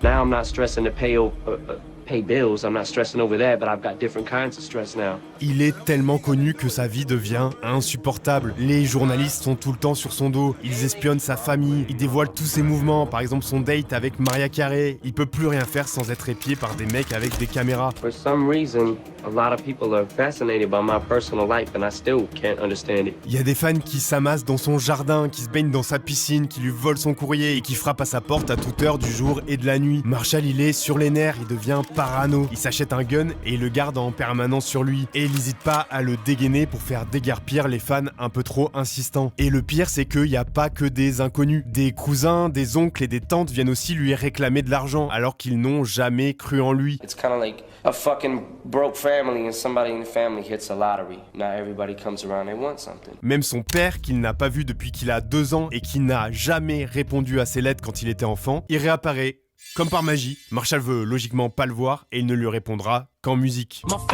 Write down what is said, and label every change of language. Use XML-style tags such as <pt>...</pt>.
<en>Now I'm not stressing to pay bills, I'm not stressing over that, but I've got different kinds of stress now.</en> <fr>Il est tellement connu que sa vie devient insupportable. Les journalistes sont tout le temps sur son dos, ils espionnent sa famille, ils dévoilent tous ses mouvements, par exemple son date avec Mariah Carey. Il peut plus rien faire sans être épié par des mecs avec des caméras.</fr> <en>For some reason, a lot of people are fascinated by my personal life and I still can't understand it.</en> <fr>Il y a des fans qui s'amassent dans son jardin, qui se baignent dans sa piscine, qui lui volent son courrier et qui frappent à sa porte à toute heure du jour et de la nuit. Marshall, il est sur les nerfs, il devient parano. Il s'achète un gun et il le garde en permanence sur lui. Et il n'hésite pas à le dégainer pour faire déguerpir les fans un peu trop insistants. Et le pire, c'est qu'il n'y a pas que des inconnus. Des cousins, des oncles et des tantes viennent aussi lui réclamer de l'argent alors qu'ils n'ont jamais cru en lui.</fr> <en>It's kind of like a fucking broke family and somebody in the family hits a lottery. Now everybody comes around, they want something.</en> <fr>Même son père, qu'il n'a pas vu depuis qu'il a 2 ans et qui n'a jamais répondu à ses lettres quand il était enfant, il réapparaît. Comme par magie, Marshall veut logiquement pas le voir et il ne lui répondra qu'en musique.</fr>